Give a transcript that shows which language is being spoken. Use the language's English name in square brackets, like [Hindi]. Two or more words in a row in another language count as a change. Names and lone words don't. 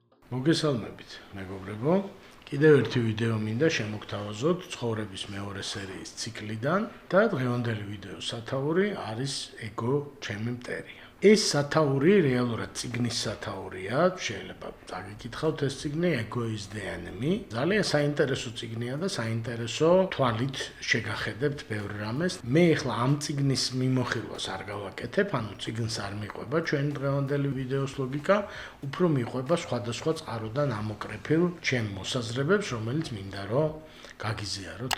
[Georgian] მოგესალმებით, მეგობრებო. კიდევ ერთი ვიდეო მინდა შემოგთავაზოთ ცხოვრების მეორე სერიის ციკლიდან და დღევანდელი ვიდეოს სათაური არის ეგო ჩემი მტერია. ეს სათაური რეალურად წიგნის სათაურია, შეიძლება წაგიკითხავთ ეს წიგნი Ego is the enemy. ძალიან საინტერესო წიგნია და საინტერესო თვალით შეგახედებთ ბევრ რამეს. მე ახლა ამ წიგნის მიმოხილვას არ გავაკეთებ, ანუ წიგნს არ მიყვება ჩვენი დღევანდელი ვიდეოს ლოგიკა, უფრო მიყვება სხვადასხვა წყაროდან ამოკრეფილ ჩემ მოსაზრებებს, რომელიც მინდა რომ გაგიზიაროთ.